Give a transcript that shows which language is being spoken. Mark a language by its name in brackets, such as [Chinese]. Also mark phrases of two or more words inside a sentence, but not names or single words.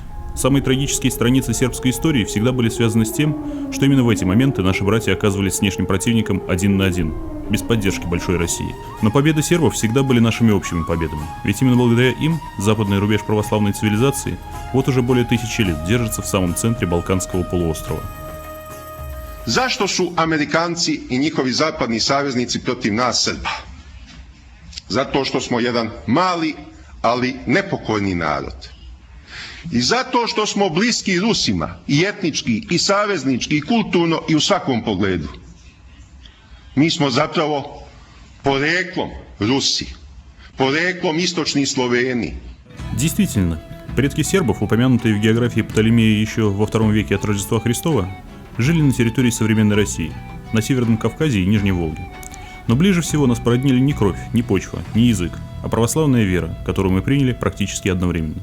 [Russian] Самые трагические страницы сербской истории всегда были связаны с тем, что именно в эти моменты наши братья оказывались с внешним противником один на один, без поддержки большой России. Но победы сербов всегда были нашими общими победами, ведь именно благодаря им западный рубеж православной цивилизации вот уже более 1000 лет держится в самом центре Балканского полуострова. [Serbian] Zašto su Amerikanci i njihovi zapadni saveznici protiv nas Srba? Zato što smo jedan mali, ali nepokorni narod. I zato što smo bliski Rusima i etnički, i saveznički, i kulturno, i u svakom pogledu. Mi smo zapravo poreklom Rusi, poreklom istočni Sloveni. [Russian] Действительно, предки сербов, упомянутые в географии Птолемея еще во II веке от Рождества Христова, жили на территории современной России, на Северном Кавказе и Нижней Волге. Но ближе всего нас породнили не кровь, не почва, не язык, а православная вера, которую мы приняли практически одновременно.